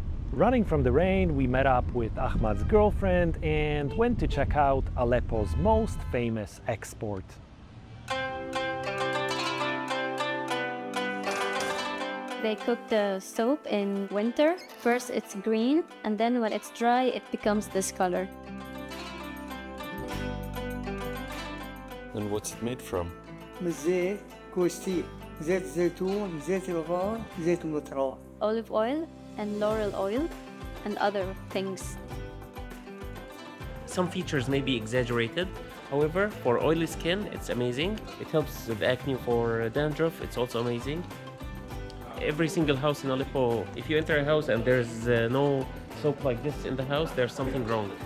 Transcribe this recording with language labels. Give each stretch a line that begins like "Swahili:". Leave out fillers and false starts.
English: Running from the rain, we met up with Ahmad's girlfriend and went to check out Aleppo's most famous export. They cook the soap in winter. First it's green, and then when it's dry, it becomes this color. And what's it made from?
Arabic: من الزيت كوستيل زيت الزيتون زيت الغار زيت النطران
English: Olive oil and laurel oil and other things. Some features may be exaggerated. However, for oily skin, it's amazing. It helps with acne. For dandruff, it's also amazing. Every single house in Aleppo, if you enter a house and there's no soap like this in the house, there's something wrong.